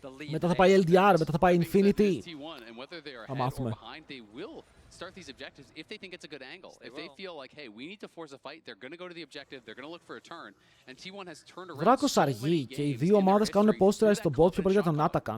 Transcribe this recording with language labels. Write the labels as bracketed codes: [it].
[el] Μετά θα πάει LDR, μετά θα πάει Infinity. Θα μάθουμε. [en] Start these objectives if they think it's a good angle. If they feel like, hey, we need to force a fight, they're going to go to the objective, they're going to look for a turn. And T1 has turned around. [el] Δράκος αργεί και οι δύο ομάδες κάνουν posterize στον bot πιο πολύ για τον Atakan.